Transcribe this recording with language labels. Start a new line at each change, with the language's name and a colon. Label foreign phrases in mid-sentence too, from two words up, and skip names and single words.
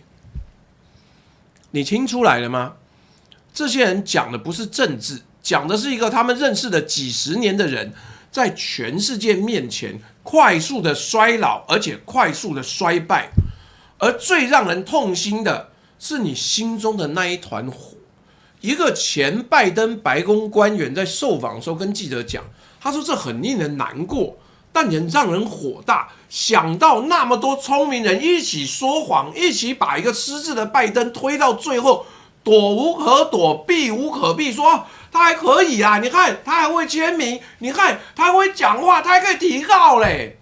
Chinese: 你聽出來了嗎？這些人講的不是政治，講的是一個他們認識的幾十年的人，在全世界面前快速的衰老，而且快速的衰敗。而最讓人痛心的是你心中的那一團火。一個前拜登白宮官員在受訪的時候跟記者講，他說這很令人難過，但也讓人火大。想到那麼多聰明人一起說謊，一起把一個失智的拜登推到最後，躲無可躲，避無可避，說他還可以啊，你看他還會簽名，你看他還會講話，他還可以提告嘞。